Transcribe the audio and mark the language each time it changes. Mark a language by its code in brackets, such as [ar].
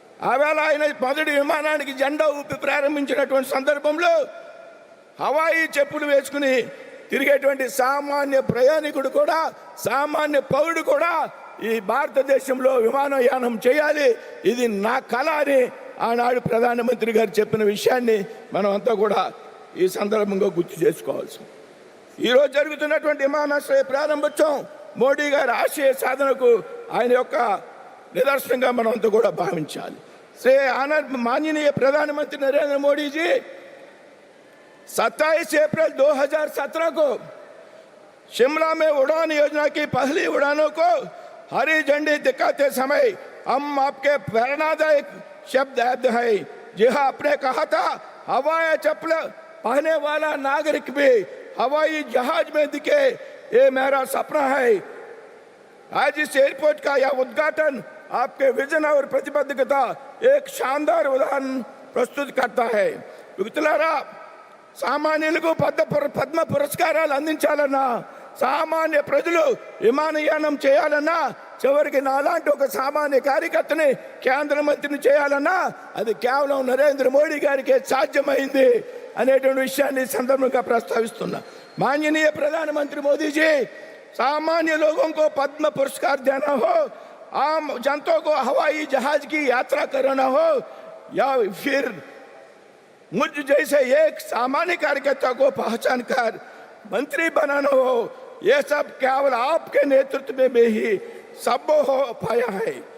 [te] ఆవేళ ఆయన మొదటి విమానానికి జెండా ఊపి ప్రారంభించినటువంటి సందర్భంలో హవాయి చెప్పులు వేసుకుని తిరిగేటువంటి సామాన్య ప్రయాణికుడు కూడా, సామాన్య పౌరుడు కూడా ఈ భారతదేశంలో విమానయానం చేయాలి, ఇది నా కళ అని ఆనాడు ప్రధానమంత్రి గారు చెప్పిన విషయాన్ని మనం అంతా కూడా ఈ సందర్భంగా గుర్తు చేసుకోవాల్సి. ఈరోజు జరుగుతున్నటువంటి విమానాశ్రయ ప్రారంభోత్సవం మోడీ గారి ఆశయ సాధనకు ఆయన యొక్క [hi] निदर्शन मन भावी श्री माननीय प्रधानमंत्री नरेंद्र मोदी जी 27 अप्रैल 2017 को शिमला में उड़ान योजना की पहली उड़ानों को हरी झंडी दिखाते समय हम आपके प्रेरणादायक शब्द याद है। जी हाँ, आपने कहा था हवाई चप्पल पहने वाला नागरिक भी हवाई जहाज में दिखे, ये मेरा सपना है। आज इस एयरपोर्ट का यह उद्घाटन आपके विजन और प्रतिबद्धता एक शानदार उदाहरण प्रस्तुत करता है। [te] मित्रुलारा, సామాన్యులకు పద్మ పురస్కారాలు అందించాలన్నా, సామాన్య ప్రజలు విమానయానం చేయాలన్నా, చివరికి నాలాంటి ఒక సామాన్య కార్యకర్తని కేంద్ర మంత్రిని చేయాలన్నా అది కేవలం నరేంద్ర మోడీ గారికి సాధ్యమైంది అనేటువంటి విషయాన్ని సందర్భంగా ప్రస్తావిస్తున్నా। [hi] माननीय प्रधानमंत्री मोदी जी, सामान्य लोगों को पद्म पुरस्कार देना हो आम जनता को हवाई जहाज की यात्रा कराना हो या फिर मुझ जैसे एक सामान्य कार्यकर्ता को पहचान कर मंत्री बनाना हो, ये सब केवल आपके नेतृत्व में ही संभव हो पाया है।